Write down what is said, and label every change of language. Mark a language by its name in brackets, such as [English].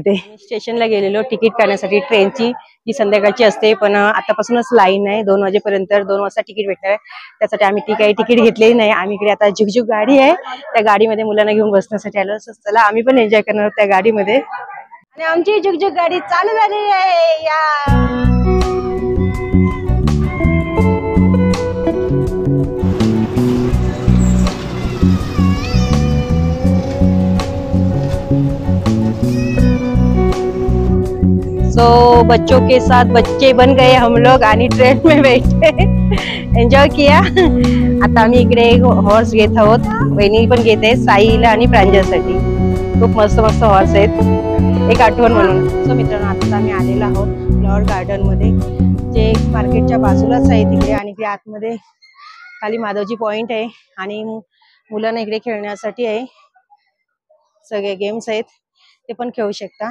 [Marathi] ते स्टेशनला गेलेलो तिकीट काढण्यासाठी ट्रेनची, जी संध्याकाळची असते, पण आतापासूनच लाईन आहे 2 वाजेपर्यंत. 2 वाजता तिकीट भेटणार आहे, त्यासाठी आम्ही काही तिकीट घेतलेली नाही. आम्ही इकडे आता झुकझुक गाडी आहे, त्या गाडीमध्ये मुलांना घेऊन बसण्यासाठी आलो. चला आम्ही पण एन्जॉय करणार त्या गाडीमध्ये. आणि आमची झुकझुक गाडी चालू झालेली आहे. [Hindi] या तो बच्चों के साथ बच्चे बन गए हम लोग आणि ट्रेन में बैठे एन्जॉय किया. [Marathi] आता आम्ही इकडे हॉर्स घेत आहोत, वहिनी पण घेते साईला आणि प्रांजलसाठी. खूप मस्त मस्त हॉर्स आहेत, एक आठवण म्हणून. सो मित्रांनो, आता आम्ही आलेलो आहोत फ्लॉवर गार्डन मध्ये, जे मार्केटच्या बाजूलाच आहे तिकडे. आणि इकडे आतमध्ये खाली माधवजी पॉइंट आहे आणि मुलांना इकडे खेळण्यासाठी आहे, सगळे गेम्स आहेत, ते पण खेळू शकता.